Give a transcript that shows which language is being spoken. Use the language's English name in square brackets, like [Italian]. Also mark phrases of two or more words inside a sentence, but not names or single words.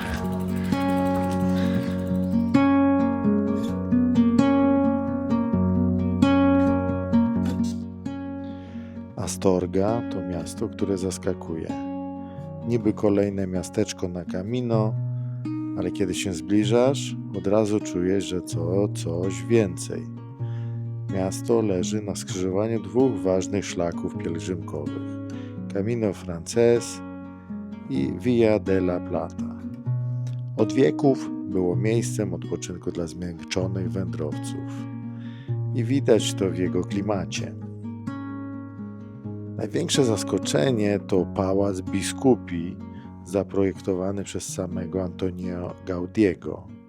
[Polish] Astorga to miasto, które zaskakuje. Niby kolejne miasteczko na Camino, ale kiedy się zbliżasz, od razu czujesz, że coś więcej. Miasto leży na skrzyżowaniu dwóch ważnych szlaków pielgrzymkowych: Camino Francés i Via de la Plata. Od wieków było miejscem odpoczynku dla zmęczonych wędrowców i widać to w jego klimacie. Największe zaskoczenie to pałac biskupi zaprojektowany przez samego Antonio Gaudiego.